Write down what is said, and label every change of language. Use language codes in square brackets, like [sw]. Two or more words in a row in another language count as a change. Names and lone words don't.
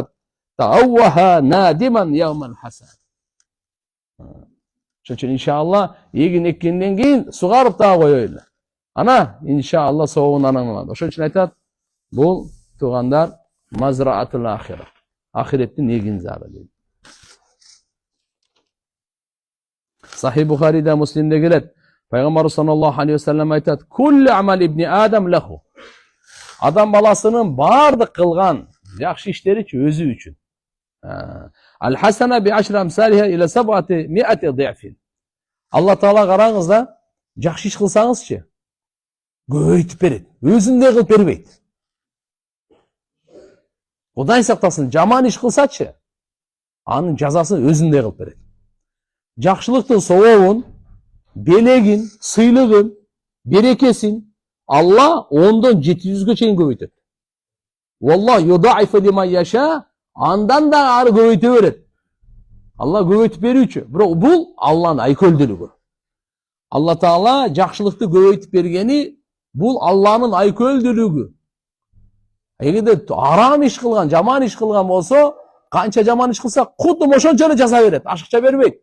[ar] تأوه نادما يوما حسن. [ky] Ошон үчүн иншалла эгин эккенден кийин сугарып дагы коёйлу. Ана иншалла соогун анан алат. Ошон үчүн айтат, бул туугандар [ar] مزرعة الآخرة. [ky] Ахиреттин эгин зары дейт. Сахih Бухарида, Муслимде келет. Пайгамбар [ar] صلى الله عليه وسلم [ky] айтат: [ar] "كل عمل ابن آدم له." [ky] Адам баласынын бардык кылган жакшы иштери өзү үчүн. [ar] الحسنة بعشر أمثالها إلى 700 ضعف. [ky] Алла Таала караңыз да, жакшы иш кылсаңызчы, көбөйтүп берет. Өзүндөй кылып бербейт. Кудай сактасын, жаман иш кылсачы, анын жазасын өзүндөй кылып берет. Жакшылыктын сообун, белегин, сыйлыгын, берекесин Алла 10-дон 700-гө чейин көбөйтөт. [ar] والله يضاعف لمن يشاء, [ky] андан да ары көбөйтө берет. Алла көбөйтүп берүүчү. Бирок бул Алланын айкөлдүүлүгү. Алла Таала жакшылыкты көбөйтүп бергени бул Алланын айкөлдүүлүгү. Эгерде арам иш кылган, жаман иш кылган болсо, канча жаман иш кылса, кудум ошончо эле жаза берет, ашыкча бербейт.